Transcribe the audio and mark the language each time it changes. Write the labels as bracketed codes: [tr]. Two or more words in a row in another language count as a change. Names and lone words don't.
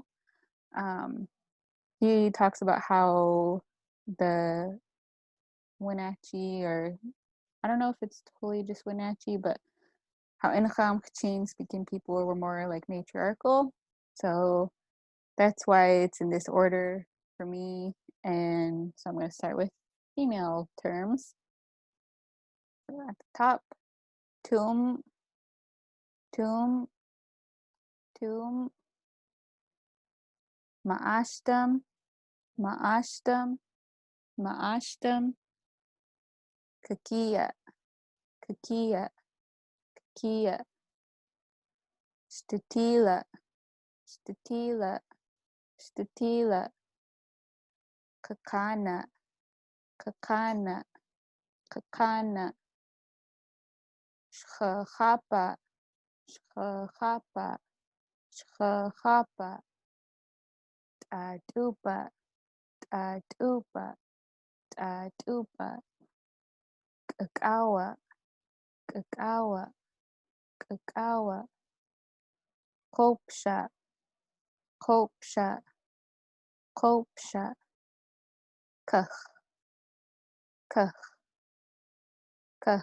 [en] Um, he talks about how the Wenatchee, or I don't know if it's totally just Wenatchee, but how Incham Kachin speaking people were more like matriarchal. So that's why it's in this order for me. And so I'm going to start with female terms. So at the top, [col] Tum, Tum, Tum, Ma'ashtam, Ma'ashtam, Ma'ashtam, Kakia, Kakia, Kakia, Statila, Statila, Statila, Kakana, Kakana, Kakana, Shchapa, Shchapa, Shchapa, Tadupa, Tadupa, Tadupa, Kakawa, Kakawa, Kakawa, Kopsha, Kopsha, Kopsha, Kach, Kach, Kach.